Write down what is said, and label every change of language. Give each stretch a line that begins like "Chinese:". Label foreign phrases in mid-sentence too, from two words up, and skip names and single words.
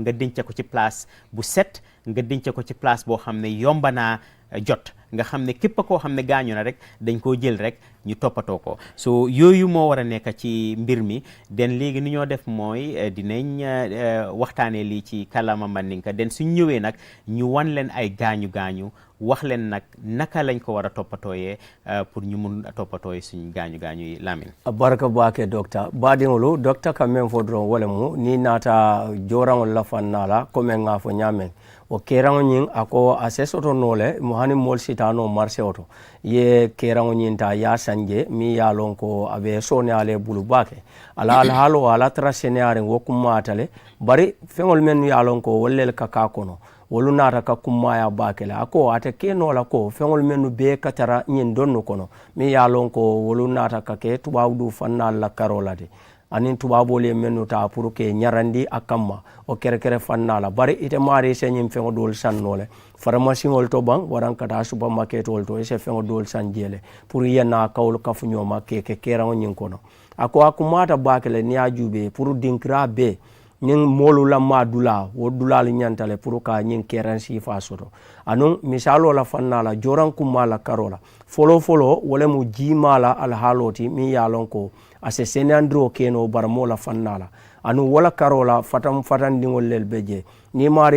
Wolof: nga denc ko ci place bu set nga denc ko ci place boo xam ne yomba naa jot nga xam ne képp koo xam ne gaañu na rek dañ koo jël rek ñu toppatoo ko so yooyu moo war a nekk ci mbir mi den léegi ni ñoo def mooy dinañ waxtaanee lii ci kàllaama Mandinka den suñ ñëwee nag ñu wan leen ay gaañu-gaañu wax leen nag naka lañ ko war a toppatooyee pour ñu mun a toppatooyee suñ gaañu-gaañu yi Lamin
Mandingo: baraka baake docteur baadiŋolu docteur ka men fo doron wole mu ni naata joraŋol la fannala comme ŋa fo ñaameŋ o keraŋo ñiŋ a ko a se soto noo le mo hani moolu sitano marché oto ye keraŋo ñiŋ ta ya sanje miŋ ye a loŋ ko a be sooneya bulu baake ala alhaalo ala tara seneyaariŋ wo kummaata le bari feŋol mennu ye a loŋ ko wolu le ka kaa kono wolu naata ka kummaya baake le a ko ate kenoo la ko feŋol mennu bee ka tara ñiŋ donnu kono miŋ ye a loŋ ko wolu naata ka ke tubaabu du fannaalu la karoo la de anin tubaabolu ye mennu taa
French: pour que
Mandingo: ñarandi a kamma o kere fanna la bari ite maari se ñiŋ feŋo doolu sannoo le pharmaciŋolu to baŋ waraŋ ka taa supermarketolu to ise feŋo doolu saŋ jee le pour ye naa kawolu kafuñoo ma ke keraŋo ñiŋ kono a ko a kumaata baake le niŋ ye a juubee pour dinkiraa bee ñiŋ moolu la maa dulaa wo dulaalu ñanta le pour ka ñiŋ keraŋ siifaa soto anuŋ misaaloo la fanna la joraŋ kummaa la karoo la foloo wo le mu jiimaa la alhaaloo ti miŋ ye a loŋ ko a se seneyandiro keno baramoo la fanna la anu wala karoo la fatandiŋol lel be je niŋ maari